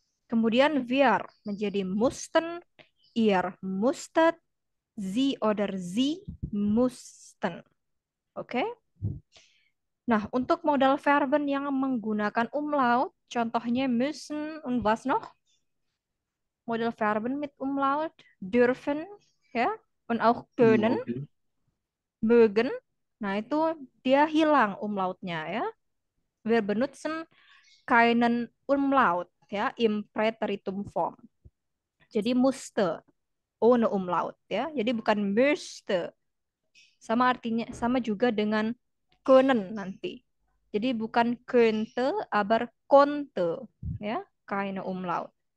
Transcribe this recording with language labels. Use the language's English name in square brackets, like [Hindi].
[Indonesian] Kemudian [German] wir [Indonesian] menjadi [German] mussten, ihr musstet, sie oder sie mussten. Oke? [Indonesian] Nah, untuk modal verben yang menggunakan umlaut, contohnya müssen [German] und was noch? Modal verben mit umlaut, dürfen, ya, und auch können, mögen. [Indonesian] Nah, itu dia hilang umlautnya, ya. [German] Wir benutzen keinen Umlaut, ya, im Präteritumform. [Indonesian] Jadi musste, [German] ohne Umlaut, [Indonesian] ya. Jadi bukan müsste. Sama artinya, sama juga dengan können nanti. Jadi bukan könnte, [German] aber konnte, [Indonesian] ya, [German] keine Umlaut.